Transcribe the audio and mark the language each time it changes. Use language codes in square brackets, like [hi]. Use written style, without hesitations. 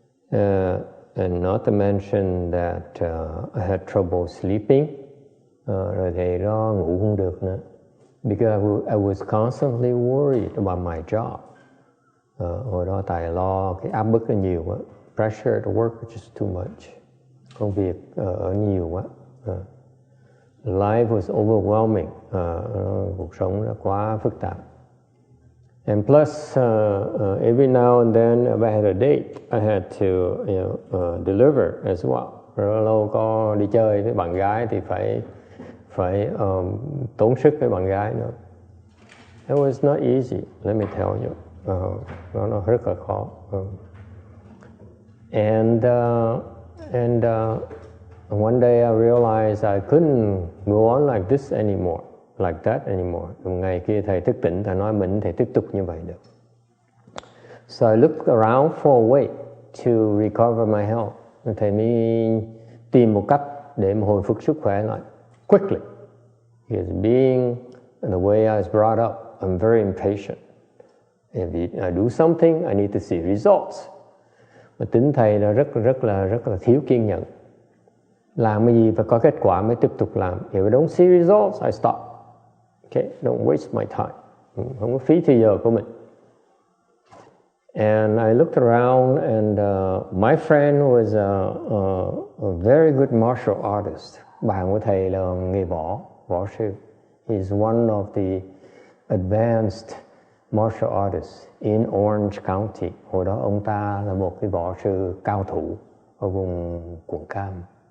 [en] And not to mention that I had trouble sleeping. [vi] Rồi thì nó ngủ không được nữa. [en] Because I was constantly worried about my job. [vi] Hồi đó tại lo cái áp bức nó nhiều quá. [en] Pressure to work was just too much. [vi] Công việc ở nhiều quá. [en] Life was overwhelming. [vi] Cuộc sống nó quá phức tạp. [en] And plus, every now and then, if I had a date, I had to, deliver as well. [vi] Rồi lâu có đi chơi với bạn gái thì phải tốn sức với bạn gái nữa. [en] It was not easy, let me tell you. [vi] Nó rất là khó. [en] And one day I realized I couldn't go on like this anymore, like that anymore. [vi] Ngày kia thầy thức tỉnh, thầy nói mình thầy tiếp tục như vậy được. [en] So I looked around for a way to recover my health. [vi] Thầy mới tìm một cách để mà hồi phục sức khỏe lại [en] quickly. Because being the way I was brought up, I'm very impatient. If I do something, I need to see results. [vi] Mà tính thầy là rất là thiếu kiên nhẫn. Làm cái gì phải có kết quả mới tiếp tục làm. [en] If I don't see results, I stop. Okay, don't waste my time. [vi] Không có phí thời giờ của mình. [en] And I looked around, and my friend was a very good martial artist. [vi] Bạn của thầy là nghề võ sư. [en] He's one of the advanced martial artists in Orange County. [vi] Hồi đó ông ta là một cái võ sư cao thủ ở vùng quận Cam.